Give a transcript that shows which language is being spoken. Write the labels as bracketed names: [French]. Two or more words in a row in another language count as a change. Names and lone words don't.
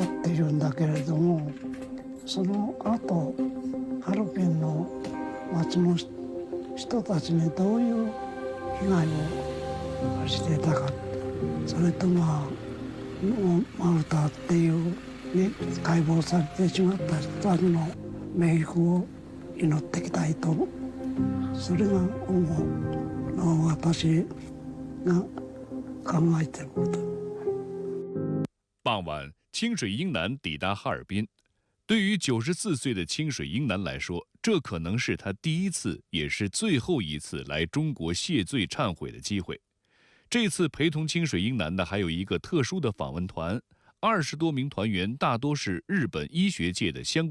[Japanese] っていうんだけれども、その後ハルピンの町の人たちにどういう被害をしていたか、それとマルタっていう、ね、解剖されてしまった人たちの冥福を祈っていきたいと、それが私が考えていること。 [Chinese] 傍晚，清水英男抵达哈尔滨。对于94岁的清水英男来说，这可能是他第一次，也是最后一次来中国谢罪忏悔的机会。这次陪同清水英男的还有一个特殊的访问团，20多名团员大多是日本医学界的相